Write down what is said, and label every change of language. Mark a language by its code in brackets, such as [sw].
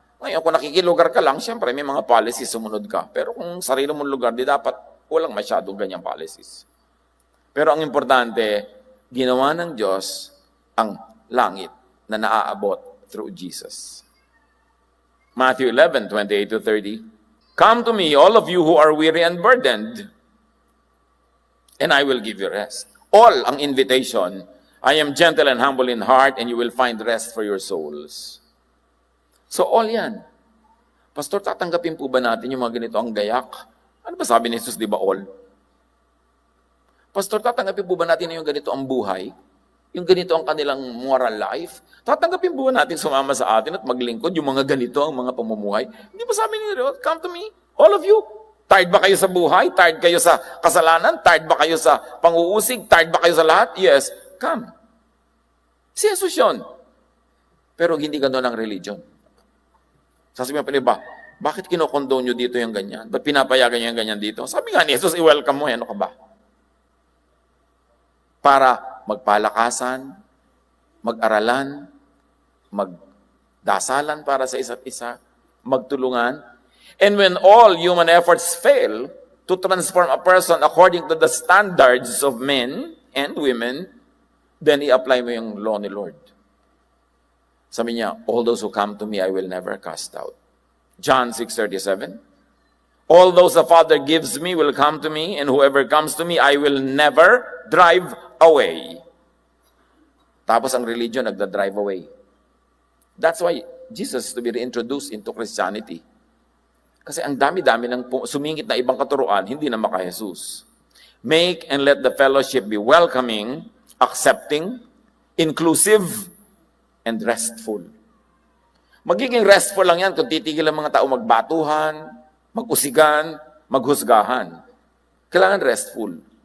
[tl] Ngayon, kung nakikilugar ka lang, siyempre may mga policies, sumunod ka. Pero kung sarili mong lugar, di dapat walang masyadong ganyang policies. Pero ang importante, ginawa ng Diyos ang langit na naaabot [en] through Jesus. Matthew 11:28-30. Come to me, all of you who are weary and burdened, and I will give you rest. All ang invitation, I am gentle and humble in heart, and you will find rest for your souls. [tl] So all yan. Pastor, tatanggapin po ba natin yung mga ganito ang gayak? Ano ba sabi ni Jesus, di ba all? Pastor, tatanggapin po ba natin yung ganito ang buhay? Yung ganito ang kanilang moral life? Tatanggapin po ba natin sumama sa atin at maglingkod yung mga ganito ang mga pamumuhay? Hindi ba sabi ni Lord, [en] come to me, all of you. [tl] Tired ba kayo sa buhay? Tired kayo sa kasalanan? Tired ba kayo sa pang-uusig? Tired ba kayo sa lahat? [en] Yes, come. [tl] Si Jesus yun. Pero hindi gano'n ang religion. Sasabihin pa ba, bakit kinokondone nyo dito yung ganyan? Ba't pinapayagan nyo yung ganyan dito? Sabi nga ni Jesus, i-welcome mo, ano ka ba? Para magpalakasan, mag-aralan, magdasalan para sa isa't isa, magtulungan. [en] And when all human efforts fail to transform a person according to the standards of men and women, then [tl] i-apply mo yung law ni Lord. Sabi niya, [en] all those who come to me, I will never cast out. John 6:37. All those the Father gives me will come to me, and whoever comes to me, I will never drive away. [tl] Tapos ang religion nagda-drive away. [en] That's why Jesus to be reintroduced into Christianity. [tl] Kasi ang dami-dami ng sumingit na ibang katuruan, hindi na maka-Jesus. [en] Make and let the fellowship be welcoming, accepting, inclusive, and restful. [tl] Magiging restful lang yan kung titigil ang mga tao magbatuhan, mag-usigan, maghusgahan. Kailangan restful.